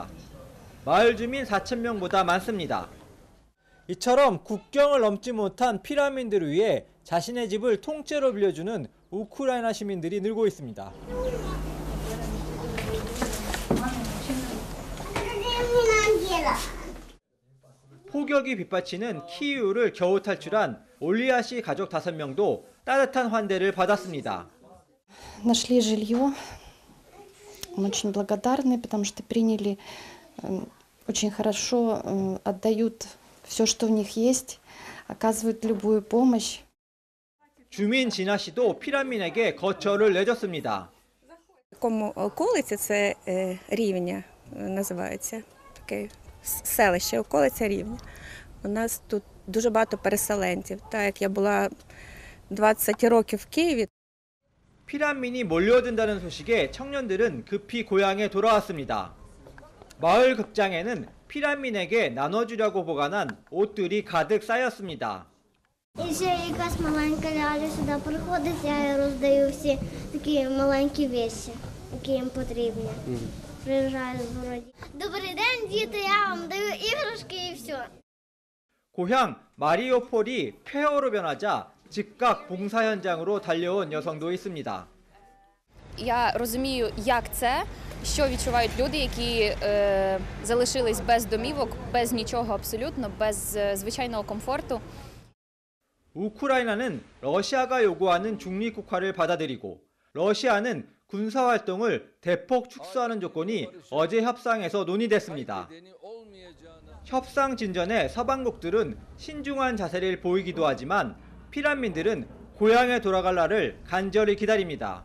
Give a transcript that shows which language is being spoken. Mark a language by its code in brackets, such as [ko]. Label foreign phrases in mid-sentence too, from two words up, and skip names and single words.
[ko] 마을 주민 4천 명보다 많습니다. 이처럼 국경을 넘지 못한 피난민들을 위해 자신의 집을 통째로 빌려주는 우크라이나 시민들이 늘고 있습니다. 폭격이 빗받치는 키이우를 겨우 탈출한 올리아 씨 가족 5명도 따뜻한 환대를 받았습니다. [ru] Нашли жилье. Мы очень благодарны, потому что приняли очень хорошо, отдают все, что у них есть, оказывают любую помощь. [ko] 주민 진아 씨도 피난민에게 거처를 내줬습니다. [uk] Такому околиці це Рівня називається. Таке селище, околиця Рівня. У нас тут дуже багато переселенців. Так як я була 20 років в Києві. [ko] 피난민이 몰려든다는 소식에 청년들은 급히 고향에 돌아왔습니다. 마을 극장에는 피난민에게 나눠주려고 보관한 옷들이 가득 쌓였습니다. [uk] І ще якась маленька ляля сюди приходить, я роздаю всі такі маленькі речі, які їм потрібні. Приїжджаю з городі. Добрий день, діти, я вам даю іграшки і все. [ko] 고향 마리오폴이 폐허로 변하자 즉각 봉사 현장으로 달려온 여성도 있습니다. [uk] Я розумію, як це, що відчувають люди, які залишились без домівок, без нічого абсолютно, без звичайного комфорту. [ko] 우크라이나는 러시아가 요구하는 중립국화를 받아들이고 러시아는 군사활동을 대폭 축소하는 조건이 어제 협상에서 논의됐습니다. 협상 진전에 서방국들은 신중한 자세를 보이기도 하지만 피난민들은 고향에 돌아갈 날을 간절히 기다립니다.